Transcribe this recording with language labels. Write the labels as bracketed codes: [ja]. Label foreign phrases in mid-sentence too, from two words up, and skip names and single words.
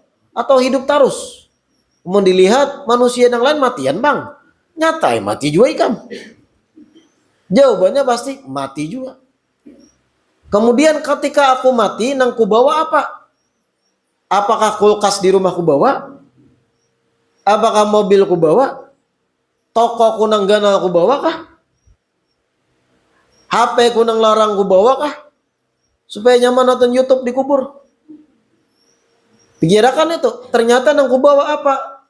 [id] Atau hidup terus? [bjn] Mau dilihat manusia yang lain matian bang. Nyatai mati juga ikam. [id] Jawabannya pasti mati juga. [bjn] Kemudian ketika aku mati, nang ku bawa apa? [id] Apakah kulkas di rumah ku bawa? Apakah mobil ku bawa? [bjn] Toko ku nang gana ku bawa kah? HP ku nang larang ku bawa kah? Supaya nyaman nonton YouTube di kubur. Pikirkan itu, ternyata nang ku bawa apa?